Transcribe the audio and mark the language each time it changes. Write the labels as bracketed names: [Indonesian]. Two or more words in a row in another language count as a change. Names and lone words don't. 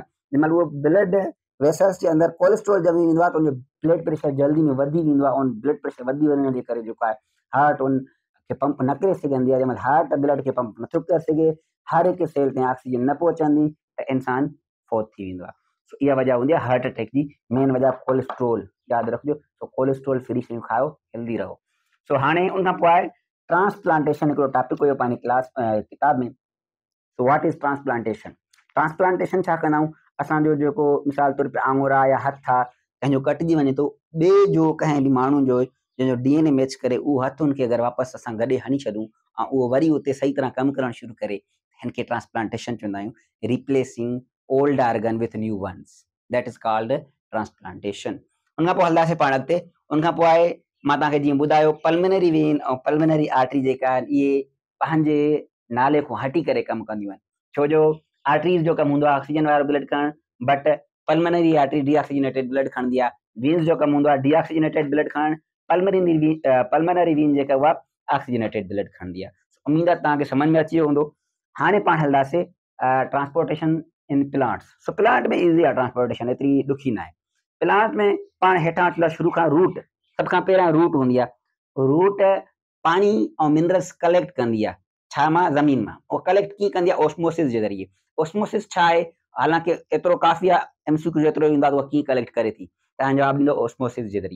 [Sindhi] जंहिंमहिल उहो [English] blood vessels [Sindhi] जे अंदरि कोलेस्ट्रॉल ॼमी वेंदो आहे त उनजो [English] blood pressure [Sindhi] जल्दी में वधी वेंदो आहे। उन [English] blood pressure [Sindhi] वधी वञण जे करे जेको आहे हार्ट उन खे पंप न करे सघंदी आहे। जंहिंमहिल [English] heart blood [Sindhi] खे पंप नथो करे सघे, हर हिकु सेल ते ऑक्सीजन न पहुचंदी, त इंसान फौत थी वेंदो आहे। सो इहा वजह हूंदी आहे [English] heart attack [Sindhi] जी। मेन वजह कोलेस्ट्रॉल, यादि रखिजो। सो [English] cholesterol free [Sindhi] शयूं खाओ, हेल्दी रहो। सो हाणे उनखां पोइ आहे ट्रांसप्लांटेशन। हिकिड़ो टॉपिक हुयो पंहिंजी क्लास किताब में। [English] So what is transplantation? [Sindhi] ट्रांसप्लांटेशन छा कंदा आहियूं? असांजो जेको मिसाल तौर पे आङुर आहे या हथु आहे, कंहिंजो कटिजी वञे थो, ॿिए जो कंहिं बि माण्हू जो जंहिंजो [English] DNA match [Sindhi] करे उहो हथु हुनखे अगरि वापसि असां गॾे हणी छॾूं ऐं उहो वरी उते सही तरह कमु करणु शुरू करे, हिन खे ट्रांसप्लांटेशन चवंदा आहियूं। [English] Replacing old organ with new ones, that is called transplantation. [Sindhi] उनखां पोइ हलंदासीं पाण अॻिते। उनखां पोइ आहे मां तव्हांखे जीअं ॿुधायो [English] pulmonary vein [Sindhi] ऐं [English] pulmonary artery [Sindhi] जेका आहिनि इहे पंहिंजे नाले खां हटी करे कमु कंदियूं आहिनि। छो जो आर्टरीज़ जो कमु हूंदो आहे ऑक्सीजन वारो ब्लड खणणु, [English] But pulmonary artery deoxygenated blood [Sindhi] खणंदी आहे। वीन्स जो कमु हूंदो आहे [English] deoxygenated blood [Sindhi] खणणु, [English] pulmonary vein [Sindhi] जेका उहा [English] oxygenated blood [Sindhi] खणंदी आहे। उम्मीद आहे तव्हांखे सम्झ में अची वियो हूंदो। हाणे पाण हलंदासीं [English] transportation in plants. [Sindhi] सो प्लांट में ईज़ी आहे ट्रांसपोर्टेशन, एतिरी ॾुखी न आहे। प्लांट में पाण हेठां अचूं शुरू खां रूट, सभ खां पहिरियां रूट हूंदी आहे। रूट पाणी ऐं [English] minerals collect [Sindhi] कंदी आहे। छा मां? ज़मीन मां। उहो कलेक्ट कीअं कंदी आहे? ऑस्मोसिस जे ज़रिए। ऑस्मोसिस छा आहे? हालांकि एतिरो काफ़ी आहे, MCQ जेतिरो ईंदो आहे त उहा कीअं कलेक्ट करे थी, तव्हां जवाबु ॾींदो ऑस्मोसिस जे ज़रिए।